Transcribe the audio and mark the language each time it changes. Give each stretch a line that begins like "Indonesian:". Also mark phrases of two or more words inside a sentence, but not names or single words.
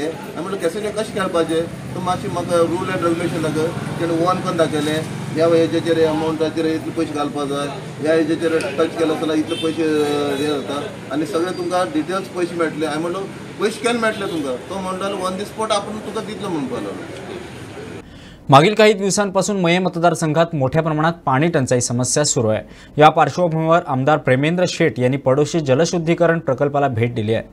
Konkani: हांवें म्हणलें कॅसिनो कशें खेळपाचें, तो मातशी म्हाका
English: rule and regulation
Konkani: दाखय. तेणें वन करून दाखयलें. ह्या हेजेचेर अमावंटाचेर इतले पयशे घालपाक जाय, ह्या हेजेचेर टच केलो जाल्यार इतले पयशे हे जाता आनी सगळे तुमकां डिटेल्स पयशे मेळटले. हांवें म्हणलो पयशे केन्ना मेळटले तुमकां? तो म्हणटालो
English: on the spot
Konkani: आपूण तुका दितलो म्हणपा लागलो.
Marathi: मागील काही दिवसांपासून मये मतदारसंघात मोठ्या प्रमाणात पाणी टंचाई समस्या सुरू आहे. या पार्श्वभूमीवर आमदार प्रेमेंद्र शेट यांनी पडोशी जलशुद्धीकरण प्रकल्पाला भेट दिली आहे.